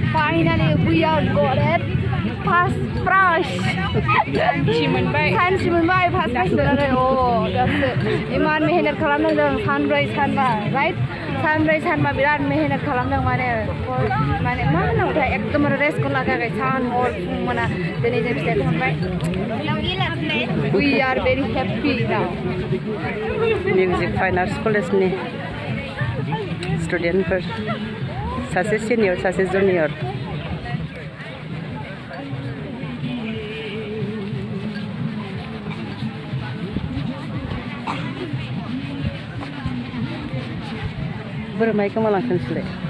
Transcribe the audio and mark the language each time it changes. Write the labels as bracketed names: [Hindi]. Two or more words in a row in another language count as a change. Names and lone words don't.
[English] Finally, we are got it. First prize. [Bodo] Saनसे मोनबाय [English] first prize [Bodo] मोननानै दासो इमान मेहनत खालामदों सानब्रै सानबा right सानब्रै सानबा बिराद मेहनत खालामदों माने मा होनांगौथाय एकदमबारे रेस्टखौ लागाखै सान हर फुं मोना दिनै जों फिथाइखौ मोनबाय [English] we are very happy now [Bodo] मिउजिक फाइन आर्ट्स कलेजनि स्टुडेन्टफोर सासे सिनियर सासे जुनियर बोरै माइ गोमालांखो नोंसोरलाय